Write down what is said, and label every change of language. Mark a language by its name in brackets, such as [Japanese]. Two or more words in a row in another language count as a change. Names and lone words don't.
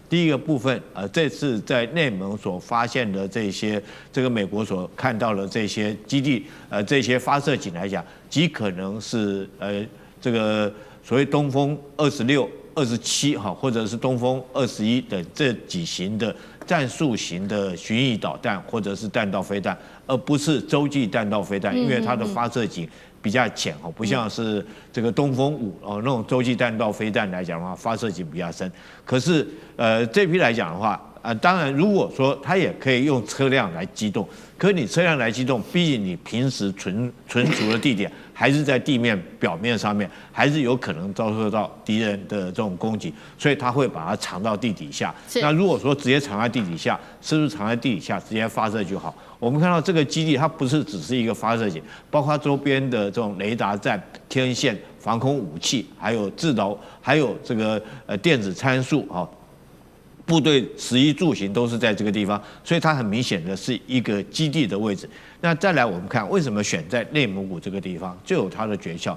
[Chinese] 第一個部分，這次在內蒙所發現的這個美國所看到的這些基地，這些發射井來講，極可能是這個所謂東風26、27哈，或者是東風21等這幾型的戰術型的巡弋導彈或者是彈道飛彈，而不是洲際彈道飛彈，因為它的發射井比較淺哦，不像是這個東風5哦那種洲際彈道飛彈來講的話，發射井比較深。可是這批來講的話，當然如果說它也可以用車輛來機動，可是你車輛來機動，畢竟你平時存儲的地點還是在地面表面上面，還是有可能遭受到敵人的這種攻擊，所以它會把它藏到地底下。那如果說直接藏在地底下，是不是藏在地底下直接發射就好？我們看到這個基地，它不是只是一個發射井，包括周邊的這種雷達站、天線、防空武器，還有制導，還有這個電子參數啊。部隊食衣住行都是在這個地方，所以它很明顯的是一個基地的位置。那再來我們看為什麼選在內蒙古這個地方，就有它的訣竅。